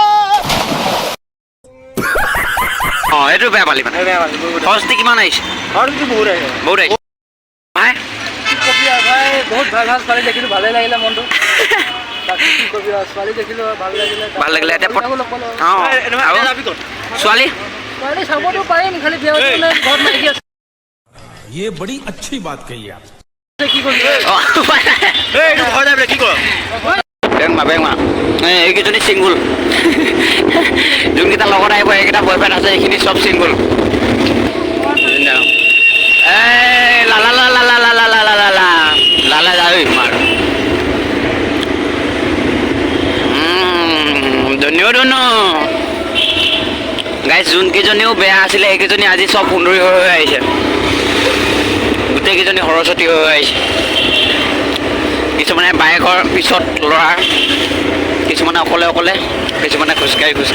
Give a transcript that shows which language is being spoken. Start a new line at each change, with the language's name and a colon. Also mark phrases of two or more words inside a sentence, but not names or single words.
Assamese: এইটো বেয়া পালি মানে সৰস্বতী কিমান আহিছে সৰস্বতী বহুত আহিছে ভাই বহুত ভাল ভাল ছোৱালী দেখিলোঁ ভালেই লাগিলে মনটো ছোৱালী দেখিলোঁ ভাল লাগিলে এতিয়া ছোৱালী চাবতো পাৰিম খালি ঘৰত মাইকী আছে
Hindi: ये बड़ी अच्छी बात कही आप
Assamese: এইকেইজনী চিংগুল যোনকেইটা লগত আহিব এইকেইটা বয়ফ্ৰেণ্ড আছে এইখিনি চব চিংগুল লালা লালা লালা লালা লালা লালা যাই মাৰ ধন্যবাদ গাইজ যোনকেইজনীও বেয়া আছিলে সেইকেইজনী আজি চব সুন্দৰী হৈ আহিছে গোটেইকেইজনী সৰস্বতী হৈ আহিছে কিছুমানে বাইকৰ পিছত ল'ৰা কিছুমানে অকলে অকলে কিছুমানে খোজকাঢ়ি